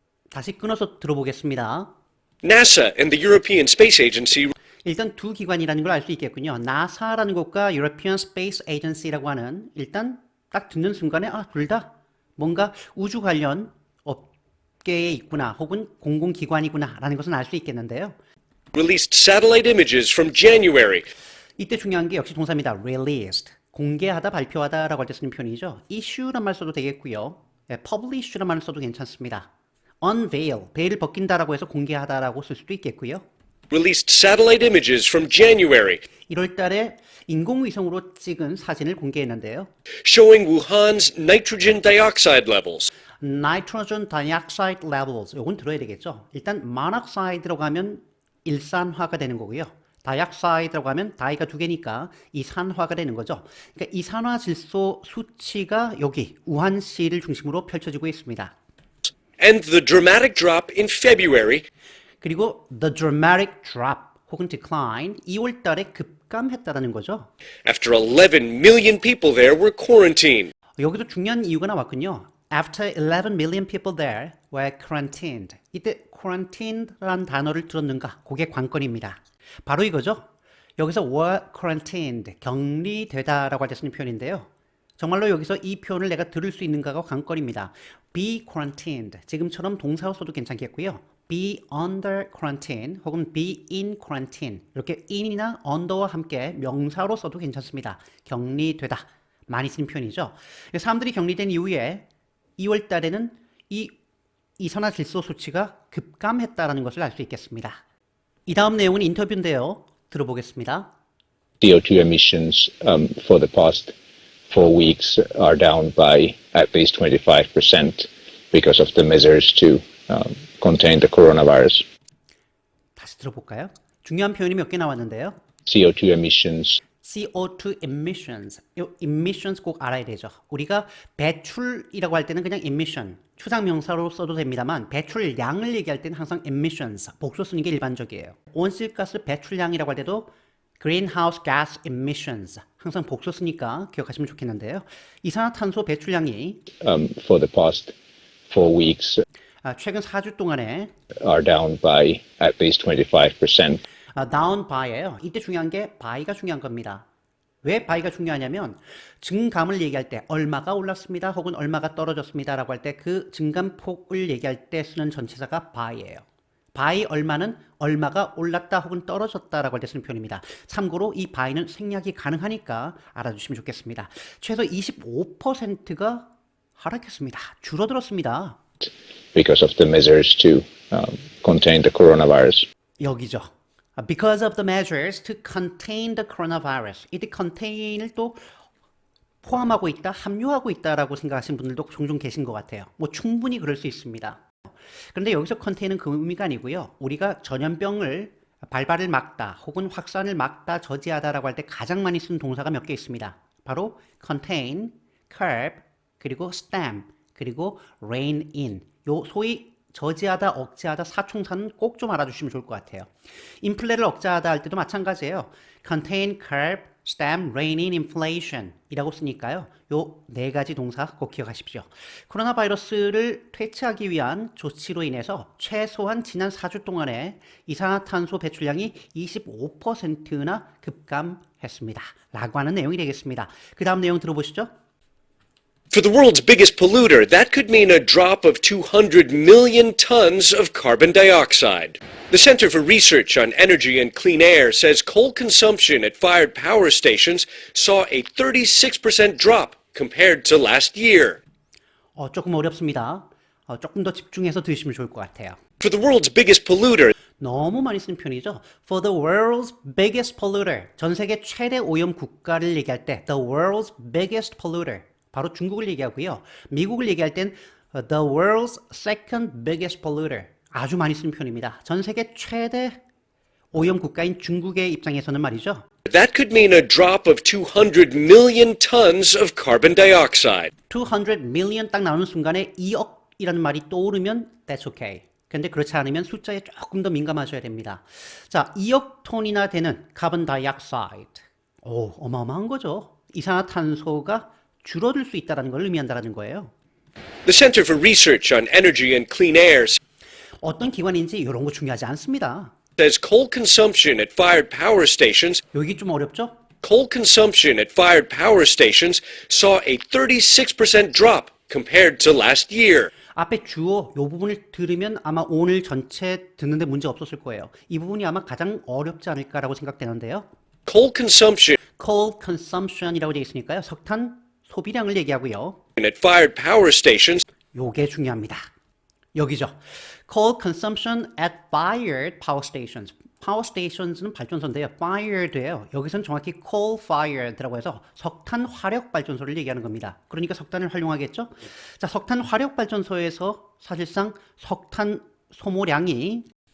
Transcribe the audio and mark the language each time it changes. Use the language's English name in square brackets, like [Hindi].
[Korean] 다시 끊어서 들어보겠습니다. [English] NASA and the European Space Agency [Korean] 일단 두 기관이라는 걸 알 수 있겠군요. 나사라는 곳과 European Space Agency라고 하는 일단 딱 듣는 순간에 둘 다 뭔가 우주 관련 업계에 있구나 혹은 공공기관이구나 라는 것은 알 수 있겠는데요. [English] released satellite images from January [Korean] 이때 중요한 게 역시 동사입니다. [English] released. [Korean] 공개하다, 발표하다 라고 할 때 쓰는 표현이죠. issue란 말 써도 되겠고요. publish란 말 써도 괜찮습니다. unveil, 베일을 벗긴다라고 해서 공개하다라고 쓸 수도 있겠고요. [English] released satellite images from January [Korean] 1월 달에 인공위성으로 찍은 사진을 공개했는데요. [English] showing Wuhan's nitrogen dioxide levels nitrogen dioxide levels. [Korean] 요건 들어야 되겠죠. 일단 monoxide라고 하면 일산화가 되는 거고요. dioxide라고 하면 다이가 두 개니까 이산화가 되는 거죠. 그러니까 이산화질소 수치가 여기 우한시를 중심으로 펼쳐지고 있습니다. [English] and the dramatic drop in February [Korean] 그리고 [English] the dramatic drop [Korean] 혹은 decline 2월 달에 급감했다라는 거죠. [English] after 11 million people there were quarantined. [Korean] 여기서 중요한 이유가 나왔군요. [English] After 11 million people there were quarantined. [Korean] 이때 quarantined라는 단어를 들었는가? 그게 관건입니다. 바로 이거죠. 여기서 [English] were quarantined, [Korean] 격리되다라고 할 때 쓰는 표현인데요. 정말로 여기서 이 표현을 내가 들을 수 있는가가 관건입니다. [English] be quarantined, [Korean] 지금처럼 동사로 써도 괜찮겠고요. [English] be under quarantine [Korean] 혹은 [English] be in quarantine [Korean] 이렇게 in이나 under와 함께 명사로 써도 괜찮습니다. 격리되다, 많이 쓰는 표현이죠. 사람들이 격리된 이후에 2월 달에는 이 이산화질소 수치가 급감했다는 것을 알 수 있겠습니다. 이 다음 내용은 인터뷰인데요. 들어보겠습니다. [English] CO2 emissions for the past 4 weeks are down by at least 25% because of the measures to contain the coronavirus. [Korean] 다시 들어볼까요? 중요한 표현이 몇 개 나왔는데요. [English] CO2 emissions CO2 emissions. [Korean] 이 emissions 꼭 알아야 되죠. 우리가 배출이라고 할 때는 그냥 emission, 추상명사로 써도 됩니다만 배출량을 얘기할 때는 항상 emissions, 복수 쓰는 게 일반적이에요. 온실가스 배출량이라고 할 때도 [English] greenhouse gas emissions, [Korean] 항상 복수 쓰니까 기억하시면 좋겠는데요. 이산화탄소 배출량이 [English] for the past 4 weeks [Korean] 최근 4주 동안에 [English] are down by at least 25%. [Korean] down by예요. 이때 중요한 게 by가 중요한 겁니다. 왜 by가 중요하냐면 증감을 얘기할 때 얼마가 올랐습니다 혹은 얼마가 떨어졌습니다 라고 할 때 그 증감폭을 얘기할 때 쓰는 전치사가 by예요. by 얼마는 얼마가 올랐다 혹은 떨어졌다라고 할 때 쓰는 표현입니다. 참고로 이 by는 생략이 가능하니까 알아주시면 좋겠습니다. 최소 25%가 하락했습니다. 줄어들었습니다. [English] because of the measures to contain the coronavirus. [Korean] 여기죠. [English] Because of the measures to contain the coronavirus. [Korean] 이때 contain을 또 포함하고 있다, 함유하고 있다라고 생각하시는 분들도 종종 계신 것 같아요. 뭐 충분히 그럴 수 있습니다. 그런데 여기서 contain은 그 의미가 아니고요. 우리가 전염병을 발발을 막다 혹은 확산을 막다, 저지하다라고 할 때 가장 많이 쓰는 동사가 몇 개 있습니다. 바로 contain, curb, 그리고 stem, 그리고 rein in. 요 소위 저지하다, 억제하다, 사총사는 꼭 좀 알아주시면 좋을 것 같아요. 인플레를 억제하다 할 때도 마찬가지예요. [English] contain, curb, stem, rein in inflation [Korean] 이라고 쓰니까요. 요 네 가지 동사 꼭 기억하십시오. 코로나 바이러스를 퇴치하기 위한 조치로 인해서 최소한 지난 4주 동안에 이산화탄소 배출량이 25%나 급감했습니다. 라고 하는 내용이 되겠습니다. 그 다음 내용 들어보시죠. [English] For the world's biggest polluter, that could mean a drop of 200 million tons of carbon dioxide. The Center for Research on Energy and Clean Air says coal consumption at fired power stations saw a 36% drop compared to last year. [Korean] 조금 어렵습니다. 조금 더 집중해서 들으시면 좋을 것 같아요. [English] For the world's biggest polluter, [Korean] 너무 많이 쓰는 표현이죠. [English] For the world's biggest polluter. [Korean] 전 세계 최대 오염 국가를 얘기할 때 [English] the world's biggest polluter. [Korean] 바로 중국을 얘기하고요. 미국을 얘기할 땐 [English] the world's second biggest polluter. [Korean] 아주 많이 쓰는 표현입니다. 전 세계 최대 오염 국가인 중국의 입장에서는 말이죠. [English] that could mean a drop of 200 million tons of carbon dioxide. [Korean] 200 million 딱 나오는 순간에 2억이라는 말이 떠오르면 [English] that's okay. [Korean] 근데 그렇지 않으면 숫자에 조금 더 민감하셔야 됩니다. 자, 2억 톤이나 되는 카본 다이옥사이드. 오, 어마어마한 거죠. 이산화탄소가 줄어들 수 있다는 걸 의미한다는 거예요. [English] The Center for Research on Energy and Clean Air [Korean] 어떤 기관인지 이런 거 중요하지 않습니다. [English] says coal consumption at fired power stations [Korean] 여기 좀 어렵죠? [English] Coal consumption at fired power stations saw a 36% drop compared to last year. [Korean] 앞에 주어 이 부분을 들으면 아마 오늘 전체 듣는데 문제 없었을 거예요. 이 부분이 아마 가장 어렵지 않을까라고 생각되는데요. [English] Coal consumption coal consumption [Korean] 이라고 되어 있으니까요. 석탄 소비량을 얘기하고요. [English] at fired power stations [Korean] 요게 중요합니다. 여기죠. [English] Coal consumption at fired power stations. [Korean] Power stations는 발전소인데요. fired예요. 여기서는 정확히 [English] coal fired [Korean] 라고 해서 석탄 화력 발전소를 얘기하는 겁니다. 그러니까 석탄을 활용하겠죠. 자, 석탄 화력 발전소에서 사실상 석탄 소모량이